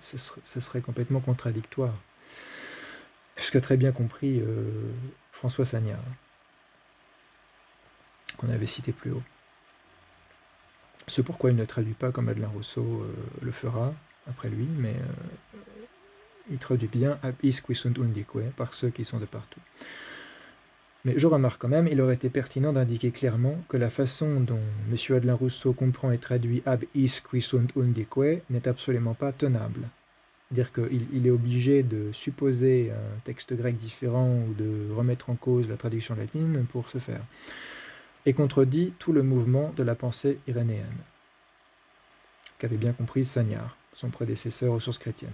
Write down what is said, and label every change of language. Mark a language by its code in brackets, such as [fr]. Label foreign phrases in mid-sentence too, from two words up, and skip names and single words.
[fr] Ça serait complètement contradictoire. Ce qu'a très bien compris François Sagnard, qu'on avait cité plus haut. Ce pourquoi il ne traduit pas comme Adelin Rousseau le fera après lui, mais il traduit bien [la] ab is qui sunt undique, [fr] par ceux qui sont de partout. Mais je remarque quand même, il aurait été pertinent d'indiquer clairement que la façon dont M. Adelin Rousseau comprend et traduit [la] ab is qui sunt undique [fr] n'est absolument pas tenable. C'est-à-dire qu'il est obligé de supposer un texte grec différent ou de remettre en cause la traduction latine pour ce faire. Et contredit tout le mouvement de la pensée irénéenne, qu'avait bien compris Sagnard, son prédécesseur aux sources chrétiennes.